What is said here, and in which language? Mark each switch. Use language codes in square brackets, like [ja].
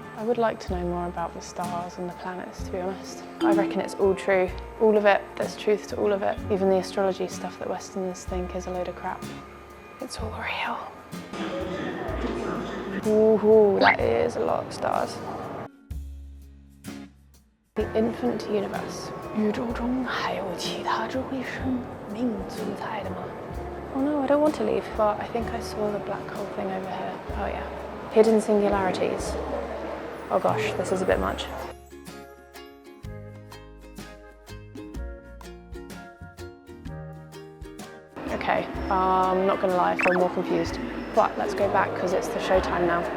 [en] I would like to know more about the stars and the planets, to be honest. I reckon it's all true. All of it, there's truth to all of it. Even the astrology stuff that Westerners think is a load of crap. It's all real. Ooh, that is a lot of stars. The infinite universe. [zh] 宇宙中还有其他智慧生命存在的吗? [en] Oh no, I don't want to leave, but I think I saw the black hole thing over here. Oh yeah. Hidden singularities. Oh gosh, this is a bit much. Okay, I'm not gonna lie, I feel more confused. But let's go back because it's the show time now.